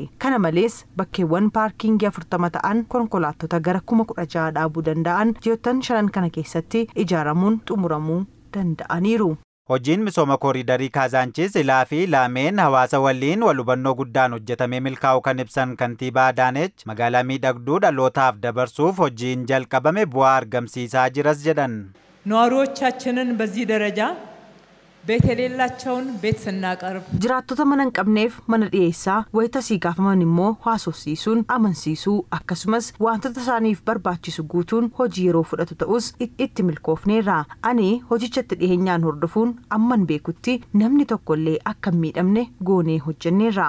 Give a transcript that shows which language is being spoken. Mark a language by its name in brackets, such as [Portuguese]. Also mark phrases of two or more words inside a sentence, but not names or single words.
[Oromo] Kana malees bakkeewwan paarkiingii 40 ta'an konkolaattota gara 16,000 dhaabuu danda'an ji'oottan 5 kana keessatti ijaaramuun xumuramuu danda'aniiru. Hojiin misooma koriidarii Kaazaanchis ilaa fi laameen hawaasa waliin wal hubannoo guddaan hojjetamee milkaa'u kan ibsan kantiibaa Adaanech magaalaa miidhagduu dhalootaaf dabarsuuf hojiin jalqabame bu'aa argamsiisaa jiras jedhan. [Amharic] ነዋሪዎቻችንን በዚህ ደረጃ ቤት የሌላቸውን ቤት ስናቀርብ [Oromo] jiraattota mana hin qabneef mana dhiyeessaa wayita sii gaafaman immoo haasofsiisuun amansiisuu akkasumas wantoota isaaniif barbaachisu guutuun hojii yeroo fudhatu ta'us itti milkoofneerra. Ani hojichatti dhiheenyaan hordofuun amman beekutti namni tokkollee akka hin miidhamne goonee hojjenneerra.